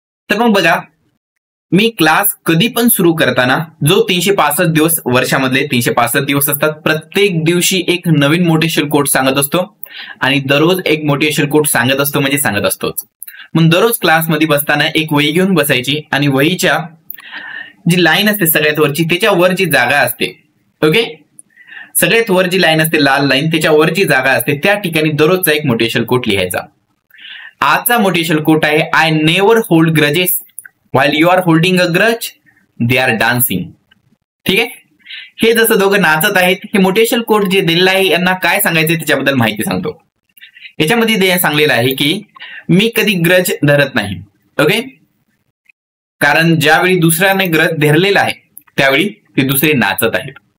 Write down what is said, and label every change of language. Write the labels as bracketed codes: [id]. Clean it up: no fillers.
[mr] तर मग बघा, मी क्लास कधी पण सुरू करताना जो 365 दिवस वर्षामधले 365 दिवस असतात, प्रत्येक दिवशी एक नवीन मोटिवेशनल कोट सांगत असतो आणि दररोज एक मोटिवेशनल कोट सांगत असतो म्हणजे सांगत असतोच. मग दररोज क्लासमध्ये बसताना एक वही घेऊन बसायची आणि वहीच्या जी लाईन असते सगळ्यात वरची, त्याच्यावर जी जागा असते, ओके, सगळ्यात वर जी लाईन असते लाल लाईन, त्याच्यावर जी जागा असते त्या ठिकाणी दररोजचा एक मोटिवेशनल कोट लिहायचा. आजचा मोटिवेशनल कोट आहे, [en] I never hold grudges while you are holding a grudge they are dancing. [mr] ठीक आहे, हे जसं दोघं नाचत आहेत, हे मोटिवेशनल कोट जे दिलेलं आहे यांना काय सांगायचं त्याच्याबद्दल माहिती सांगतो. याच्यामध्ये सांगलेलं आहे की मी कधी ग्रज धरत नाही. ओके, कारण ज्यावेळी दुसऱ्याने ग्रज धरलेला आहे त्यावेळी ते दुसरे नाचत आहेत.